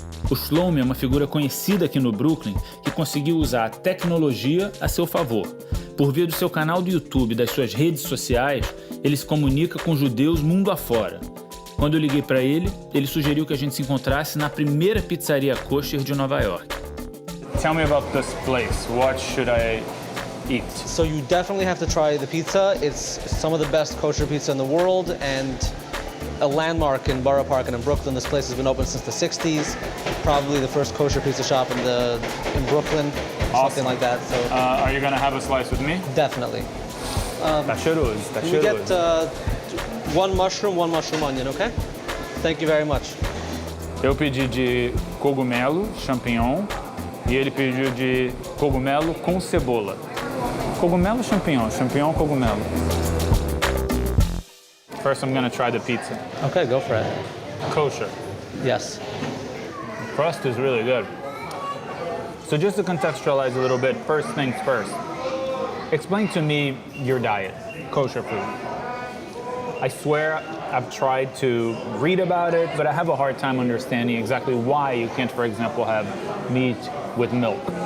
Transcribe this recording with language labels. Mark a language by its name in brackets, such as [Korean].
[Portuguese] O Shlomi é uma figura conhecida aqui no Brooklyn que conseguiu usar a tecnologia a seu favor. Por via do seu canal do YouTube e das suas redes sociais, ele se comunica com judeus mundo afora. Quando eu liguei para ele, ele sugeriu que a gente se encontrasse na primeira pizzaria kosher de Nova York. [English] Tell me about this place. What should I eat? So you definitely have to try the pizza. It's some of the best kosher pizza in the world and a landmark in Borough Park and in Brooklyn. This place has been open since the 60s. Probably the first kosher pizza shop in Brooklyn, something like that. So Are you gonna have a slice with me? definitely. You You get one mushroom onion, okay? Thank you very much. [Portuguese] Eu pedi de cogumelo, champignon, e ele pediu de cogumelo com cebola. Cogumelo, champignon, champignon, cogumelo. [English] First, I'm gonna try the pizza. Okay, go for it. Kosher. Yes. The crust is really good. So just to contextualize a little bit, first things first. Explain to me your diet, kosher food. I swear I've tried to read about it, but I have a hard time understanding exactly why you can't, for example, have meat with milk.